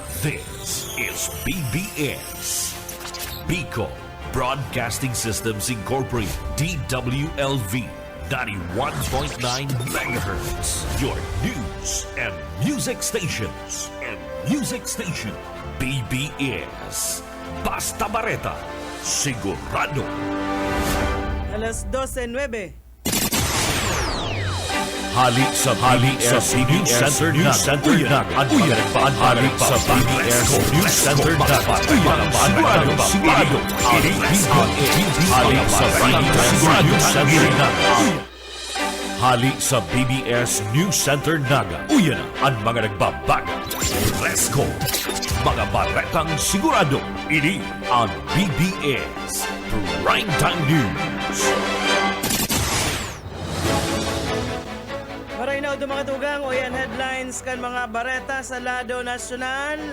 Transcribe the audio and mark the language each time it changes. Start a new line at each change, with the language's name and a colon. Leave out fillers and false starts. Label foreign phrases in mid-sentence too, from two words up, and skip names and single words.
English: This is BBS, Bicol Broadcasting Systems Incorporated, DWLV, 91.9 MHz, your news and music stations.
Bikol: BBS, Basta Bareta, Sigurado. Alas 12:09. Halik sa BBS News Center Naga. Halik sa BBS News Center Naga. Sigurado. Halik sa BBS News Center Naga. Halik sa BBS News Center Naga. Uyan ang mga nagbabaga.
English: Let's go!
Bikol: Mga baretang sigurado. Ini ang BBS Primetime News. Maray na mga tugang o yan headlines kan mga bareta sa lado nasyonal.